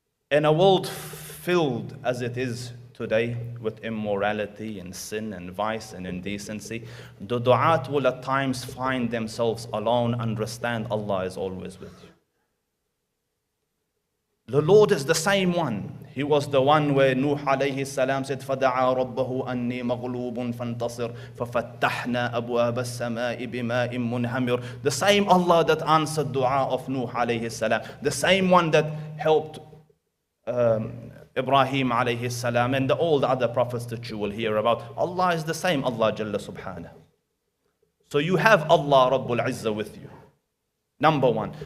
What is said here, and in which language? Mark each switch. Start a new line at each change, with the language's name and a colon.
English: In a world filled as it is today with immorality and sin and vice and indecency, the du'at will at times find themselves alone. Understand, Allah is always with you. The Lord is the same one. He was the one where Nuh alayhi salam said,
Arabic: فَدَعَى رَبَّهُ أَنِّي مَغْلُوبٌ فَانْتَصِرْ فَفَتَّحْنَا أَبْوَابَ السَّمَاءِ بِمَاءٍ مُنْهَمِرٍ.
English: The same Allah that answered dua of Nuh alayhi salam, the same one that helped Ibrahim alayhi salam and all the other prophets that you will hear about. Allah is the same Allah Jalla Subhanahu. So you have Allah Rabbul Izzah with you. Number one.